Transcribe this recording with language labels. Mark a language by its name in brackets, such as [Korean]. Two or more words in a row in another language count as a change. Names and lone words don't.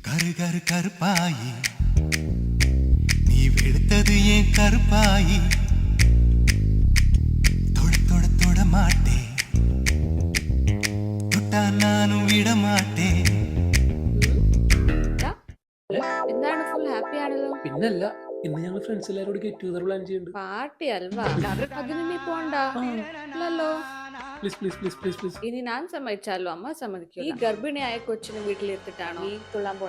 [Tamil] கருப்பாயி நீ வெளுத்தது ஏன் கருப்பாயி தொட தொட தொட மாட்டேன் தொட்டா நானும் விட மாட்டேன். [Malayalam] എന്താണ് [English] full happy [Malayalam] ആണല്ലോ? പിന്നല്ല, ഇന്ന് ഞങ്ങൾ ഫ്രണ്ട്സ് എല്ലാവരോട് [English] get together [Malayalam] പ്ലാൻ ചെയ്യുന്നുണ്ട്. പാർട്ടി അൽവാ അതിന് നീ പോണ്ട അല്ലല്ലോ. [English] please please please please please. [Malayalam] ഇനി ഞാൻ സമ്മതിച്ചാലോ അമ്മ സമ്മതിക്കും. ഈ ഗർഭിണിയായ കൊച്ചിനെ വീട്ടിലെത്തിട്ടാണോ ഈ തുള്ളാൻ പോണേ?